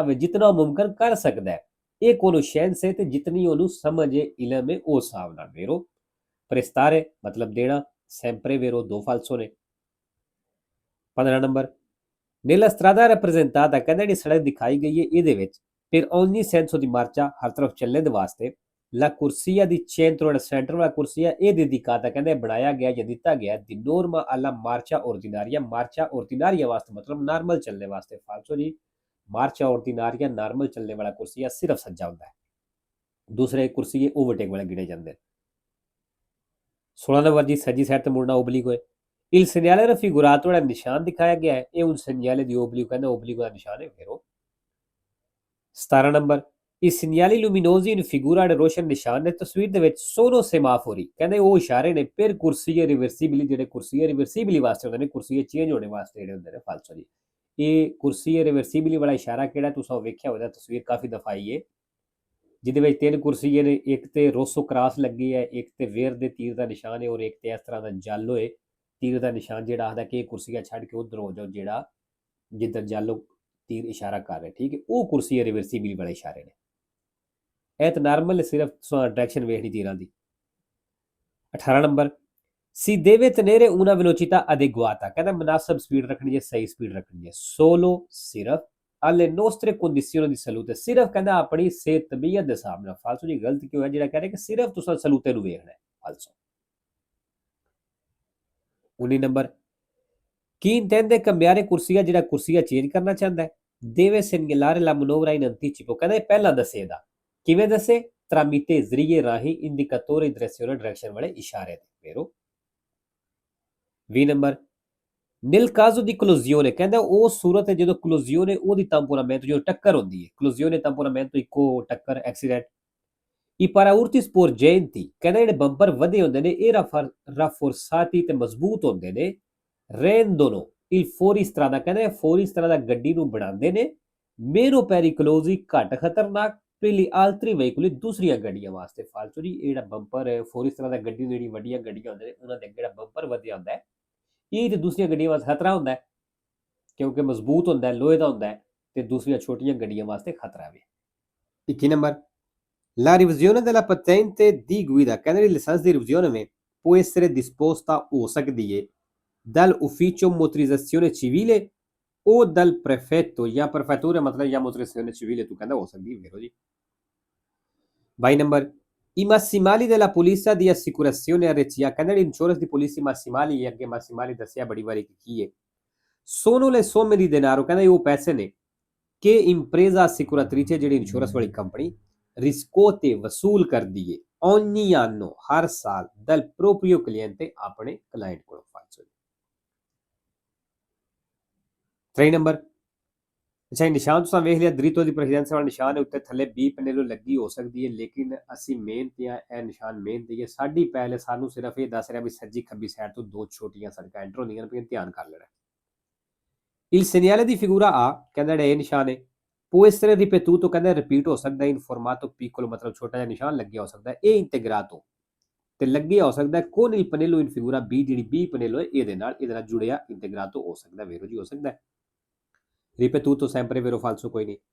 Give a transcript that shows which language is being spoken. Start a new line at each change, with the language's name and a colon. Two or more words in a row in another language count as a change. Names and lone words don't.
Punjabi: ਵਿੱਚ ਜਿਤਨਾ ਮੁਮਕਨ ਕਰ ਸਕਦਾ ਹੈ ਇਹ ਕੋਨੋਸ਼ੈਂਸ ਹੈ ਤੇ ਜਿਤਨੀ ਉਹਨੂੰ ਸਮਝ ਹੈ ਇਲਮ ਹੈ ਉਸ ਹਿਸਾਬ ਨਾਲ ਵੇਰੋ prestare
Urdu: مطلب دینا
Italian: sempre vero 2 falso ne
Punjabi: 15 ਨੰਬਰ
Italian: nella strada rappresentata
Punjabi: ਕਹਿੰਦਾ ਜਿਹੜੀ ਸੜਕ ਦਿਖਾਈ ਗਈ ਹੈ ਇਹਦੇ ਵਿੱਚ
Italian: per ogni senso di marcia
Punjabi: ਹਰ ਤਰਫ ਚੱਲਣ ਦੇ ਵਾਸਤੇ
Italian: la corsia di centro del centro
Punjabi: ਵਾਲਾ ਕੁਰਸੀਆ ਇਹ dedicata ਕਹਿੰਦਾ ਬਣਾਇਆ ਗਿਆ ਜਾਂ ਦਿੱਤਾ ਗਿਆ
Italian: di norma alla marcia ordinaria
Punjabi: ਵਾਸਤੇ ਮਤਲਬ ਨਾਰਮਲ ਚੱਲਣੇ ਵਾਸਤੇ ਫਾਲਸੋ ਜੀ
Italian: marcia ordinaria
Punjabi: ਨਾਰਮਲ ਚੱਲਣੇ ਵਾਲਾ ਕੁਰਸੀਆ ਸਿਰਫ ਸੱਜਾ ਹੁੰਦਾ ਹੈ ਦੂਸਰੇ ਕੁਰਸੀਏ ਓਵਰਟੇਕ ਵਾਲੇ ਗਿਣੇ ਜਾਂਦੇ 16 ਨੰਬਰ ਜੀ ਸੱਜੀ ਸਾਈਡ ਤੇ ਮੁੜਨਾ ਓਬਲੀਕ ਹੋਏ
Italian: il segnale raffigurato
Punjabi: ਜਿਹੜਾ ਨਿਸ਼ਾਨ ਦਿਖਾਇਆ ਗਿਆ ਹੈ ਇਹ
Italian: un segnale di obliquo
Punjabi: ਕਹਿੰਦਾ ਓਬਲੀਕ ਦਾ ਨਿਸ਼ਾਨ ਹੈ ਫੇਰੋ 17 ਨੰਬਰ
Italian: i segnali luminosi in figura
Punjabi: ਦੇ ਰੋਸ਼ਨ ਨਿਸ਼ਾਨ ਨੇ ਤਸਵੀਰ ਦੇ ਵਿੱਚ
Italian: sono semafori
Punjabi: ਕਹਿੰਦੇ ਉਹ ਇਸ਼ਾਰੇ ਨੇ
Italian: per corsie reversibili
Punjabi: ਜਿਹੜੇ ਕੁਰਸੀਏ ਰਿਵਰਸੀਬਲੀ ਵਾਸਤੇ ਹੁੰਦੇ ਨੇ ਕੁਰਸੀਏ ਚੇਂਜ ਹੋਣੇ ਵਾਸਤੇ ਜਿਹੜੇ ਹੁੰਦੇ ਨੇ ਫਾਲਸੋ ਜੀ ਇਹ ਕੁਰਸੀਏ ਰਿਵਰਸੀਬਲੀ ਵਾਲਾ ਇਸ਼ਾਰਾ ਕਿਹੜਾ ਤੁਸੀਂ ਵੇਖਿਆ ਹੋਇਆ ਤਸਵੀਰ ਕਾਫੀ ਦਫਾ ਆਈ ਹੈ ਜਿਹਦੇ ਵਿੱਚ 3 ਕੁਰਸੀਏ ਨੇ ਇੱਕ ਤੇ ਰੋਸੋ ਕ੍ਰਾਸ ਲੱਗੀ ਹੈ ਇੱਕ ਤੇ ਵੇਰ ਦੇ ਤੀਰ ਦਾ ਨਿਸ਼ਾਨ ਹੈ ਔਰ ਇੱਕ ਤੇ ਇਸ ਤਰ੍ਹਾਂ ਦਾ ਜਲ ਹੋਏ ਤੀਰ ਦਾ ਨਿਸ਼ਾਨ ਜਿਹੜਾ ਆਖਦਾ ਕਿ ਇਹ ਕੁਰਸੀਆ ਛੱਡ ਕੇ ਉਧਰ ਹੋ ਜਾਓ ਜਿਹੜਾ ਜਿੱਧਰ ਜਲ ਤੀਰ ਇਸ਼ਾਰਾ ਕਰ ਰਿਹਾ ਠੀਕ ਹੈ ਉਹ ਕੁਰਸੀਏ ਰਿਵਰਸੀਬਲੀ ਵਾਲੇ ਇਸ਼ਾਰੇ ਨੇ ਇਹ ਤਾਂ ਨਾਰਮਲ ਸਿਰਫ ਡਾਇਰੈਕਸ਼ਨ ਵੇਖਣੀ ਤੀਰਾਂ ਦੀ 18 ਨੰਬਰ
Italian: si deve tenere una velocità adeguata
Punjabi: ਕਹਿੰਦਾ ਮੁਨਾਸਬ ਸਪੀਡ ਰੱਖਣੀ ਹੈ ਸਹੀ ਸਪੀਡ ਰੱਖਣੀ ਹੈ solo ਸਿਰਫ
Italian: alle nostre condizioni di salute
Punjabi: ਸਿਰਫ ਕਹਿੰਦਾ ਆਪਣੀ ਸਿਹਤ ਤਬੀਅਤ ਦੇ ਹਿਸਾਬ ਨਾਲ ਫਾਲਸੋ ਜੀ ਗਲਤ ਕਿਉਂ ਹੈ ਜਿਹੜਾ ਕਹ ਰਿਹਾ ਕਿ ਸਿਰਫ ਤੁਸੀਂ ਸਲੂਤੇ ਨੂੰ ਵੇਖਣਾ ਹੈ ਫਾਲਸੋ 19 ਨੰਬਰ ਕੀ
Italian: intende cambiare
Punjabi: ਕੁਰਸੀਆ ਜਿਹੜਾ ਕੁਰਸੀਆ ਚੇਂਜ ਕਰਨਾ ਚਾਹੁੰਦਾ ਹੈ
Italian: deve segnalare la manovra in anticipo
Punjabi: ਕਹਿੰਦਾ ਪਹਿਲਾਂ ਦੱਸੇਗਾ ਕਿਵੇਂ ਦੱਸੇ tramite ਜ਼ਰੀਏ ਰਾਹੀਂ
Italian: indicatore direzione
Punjabi: ਡਾਇਰੈਕਸ਼ਨ ਵਾਲੇ ਇਸ਼ਾਰੇ ਤੇ ਫੇਰੋ 20 ਨੰਬਰ
Italian: nel caso di collisione
Punjabi: ਕਹਿੰਦਾ ਉਹ ਸੂਰਤ ਹੈ ਜਦੋਂ collisione ਉਹਦੀ tamponamento ਜੋ ਟੱਕਰ ਹੁੰਦੀ ਹੈ
Italian: collisione tamponamento
Punjabi: ਇੱਕੋ ਟੱਕਰ ਐਕਸੀਡੈਂਟ i
Italian: paraurti sporgenti
Punjabi: ਕਹਿੰਦਾ ਜਿਹੜੇ ਬੰਪਰ ਵਧੇ ਹੁੰਦੇ ਨੇ ਇਹ rafforzati ਤੇ ਮਜ਼ਬੂਤ ਹੁੰਦੇ ਨੇ
Italian: rendono il fuoristrada
Punjabi: ਕਹਿੰਦਾ fuoristrada ਗੱਡੀ ਨੂੰ ਬਣਾਉਂਦੇ ਨੇ
Italian: meno pericolosi
Punjabi: ਘੱਟ ਖਤਰਨਾਕ
Italian: per gli altri veicoli
Punjabi: ਦੂਸਰੀਆਂ ਗੱਡੀਆਂ ਵਾਸਤੇ ਫਾਲਤੂ ਜੀ ਇਹ ਜਿਹੜਾ ਬੰਪਰ ਹੈ fuoristrada ਗੱਡੀ ਜਿਹੜੀ ਵੱਡੀਆਂ ਗੱਡੀਆਂ ਹੁੰਦੇ ਨੇ ਉਹਨਾਂ ਦੇ ਅੱਗੇ ਜਿਹੜਾ ਬੰਪਰ ਵਧਿਆ ਹੁੰਦਾ ਹੈ ਇਹ ਤੇ ਦੂਸਰੀਆਂ ਗੱਡੀਆਂ ਵਾਸਤੇ ਖਤਰਾ ਹੁੰਦਾ ਹੈ ਕਿਉਂਕਿ ਮਜ਼ਬੂਤ ਹੁੰਦਾ ਹੈ ਲੋਹੇ ਦਾ ਹੁੰਦਾ ਹੈ ਤੇ ਦੂਸਰੀਆਂ ਛੋਟੀਆਂ ਗੱਡੀਆਂ ਵਾਸਤੇ ਖਤਰਾ ਵੀ 21 ਨੰਬਰ
Italian: la revisione della patente di guida
Punjabi: ਕਹਿੰਦੇ ਨੇ ਲਾਇਸੈਂਸ ਦੀ ਰਿਵੀਜ਼ਨ ਵਿੱਚ
Italian: può essere disposta
Punjabi: ਹੋ ਸਕਦੀ ਹੈ dal
Italian: ufficio motorizzazione civile o dal prefetto
Punjabi: ਜਾਂ prefettura ਮਤਲਬ ਜਾਂ
Italian: motorizzazione civile
Punjabi: ਤੂੰ ਕਹਿੰਦਾ ਹੋ ਸਕਦੀ ਹੈ ਵੇਖੋ ਜੀ 22 ਨੰਬਰ
Italian: i massimali della polizia di assicurazione RCA
Punjabi: ਕਹਿੰਦੇ ਨੇ ਇੰਸ਼ੋਰੈਂਸ ਦੀ ਪਾਲਿਸੀ massimali ਅੱਗੇ massimali ਦੱਸਿਆ ਬੜੀ ਵਾਰੀ ਕੀ ਹੈ
Italian: sono le somme di denaro
Punjabi: ਕਹਿੰਦਾ ਇਹ ਉਹ ਪੈਸੇ ਨੇ ਕਿ
Italian: impresa assicuratrice
Punjabi: ਜਿਹੜੀ ਇੰਸ਼ੋਰੈਂਸ ਵਾਲੀ ਕੰਪਨੀ riscuote ਵਸੂਲ ਕਰਦੀ ਹੈ
Italian: ogni anno
Punjabi: ਹਰ ਸਾਲ
Italian: dal proprio cliente
Punjabi: ਆਪਣੇ ਕਲਾਇੰਟ ਕੋਲੋਂ ਫਾਲਸੋ 3 ਨੰਬਰ ਅੱਛਾ ਨਿਸ਼ਾਨ ਤੁਸੀਂ ਵੇਖ ਲਿਆ ਦ੍ਰਿਤੋ ਦੀ ਪ੍ਰੈਜ਼ੈਂਸ ਵਾਲਾ ਨਿਸ਼ਾਨ ਹੈ ਉੱਤੇ ਥੱਲੇ ਬੀ ਪੈਨਲ ਲੱਗੀ ਹੋ ਸਕਦੀ ਹੈ ਲੇਕਿਨ ਅਸੀਂ ਮਿਹਨਤ ਆ ਇਹ ਨਿਸ਼ਾਨ ਮਿਹਨਤ ਹੈ ਸਾਡੀ ਪਹਿਲੇ ਸਾਨੂੰ ਸਿਰਫ ਇਹ ਦੱਸ ਰਿਹਾ ਵੀ ਸੱਜੀ ਖੱਬੀ ਸਾਈਡ ਤੋਂ ਦੋ ਛੋਟੀਆਂ ਸੜਕਾਂ ਐਂਟਰ ਹੁੰਦੀਆਂ ਨੇ ਧਿਆਨ ਕਰ ਲੈਣਾ
Italian: il segnale di figura A
Punjabi: ਕਹਿੰਦਾ ਇਹ ਨਿਸ਼ਾਨ ਹੈ
Italian: può essere ripetuto
Punjabi: ਕਹਿੰਦਾ ਰਿਪੀਟ ਹੋ ਸਕਦਾ
Italian: in formato piccolo
Punjabi: ਮਤਲਬ ਛੋਟਾ ਜਿਹਾ ਨਿਸ਼ਾਨ ਲੱਗਿਆ ਹੋ ਸਕਦਾ ਹੈ ਇਹ integrato ਤੇ ਲੱਗਿਆ ਹੋ ਸਕਦਾ ਹੈ
Italian: con il pannello in figura B
Punjabi: ਜਿਹੜੀ B pannello ਹੈ ਇਹਦੇ ਨਾਲ ਜੁੜਿਆ integrato ਹੋ ਸਕਦਾ vero ਜੀ ਹੋ ਸਕਦਾ ਹੈ
Italian: ripetuto sempre vero falso
Punjabi: ਕੋਈ ਨਹੀਂ